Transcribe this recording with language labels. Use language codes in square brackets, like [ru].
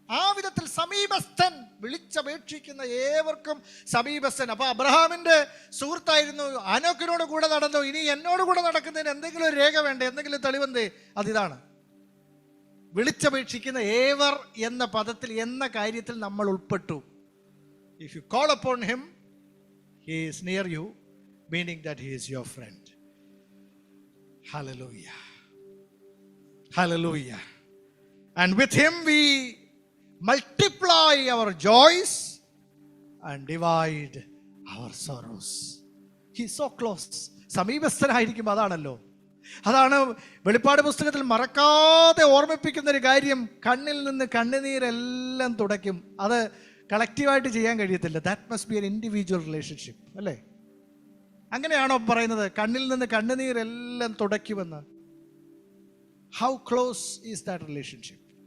[ml] ആ വിധത്തിൽ സമീപസ്ഥൻ, വിളിച്ചപേക്ഷിക്കുന്ന ഏവർക്കും സമീപസ്ഥൻ. അപ്പൊ അബ്രഹാമിന്റെ സുഹൃത്തായിരുന്നു, ആനോക്കിനോട് കൂടെ നടന്നു. ഇനി എന്നോട് കൂടെ നടക്കുന്നതിന് എന്തെങ്കിലും ഒരു രേഖ വേണ്ടേ, എന്തെങ്കിലും തെളിവെന്തേ? അതിതാണ് വിളിച്ചപേക്ഷിക്കുന്ന ഏവർ എന്ന പദത്തിൽ, എന്ന കാര്യത്തിൽ നമ്മൾ ഉൾപ്പെട്ടു. [en] If you call upon him, he is near you, meaning that he is your friend. Hallelujah. Hallelujah. And with him we multiply our joys and divide our sorrows. He is so close. [ml] സമീപസ്ഥനായിരിക്കും. അതാണ് വെളിപ്പാട് പുസ്തകത്തിൽ മറക്കാതെ ഓർമ്മിപ്പിക്കുന്ന ഒരു കാര്യം. കണ്ണിൽ നിന്ന് കണ്ണുനീരെല്ലാം തുടയ്ക്കും. അത് കളക്റ്റീവായിട്ട് ചെയ്യാൻ കഴിയത്തില്ല. [en] that must be an individual relationship, [ml] അല്ലേ? അങ്ങനെയാണോ പറയുന്നത്? കണ്ണിൽ നിന്ന് കണ്ണുനീരെല്ലാം തുടയ്ക്കുമെന്ന്. [en] How close is that relationship?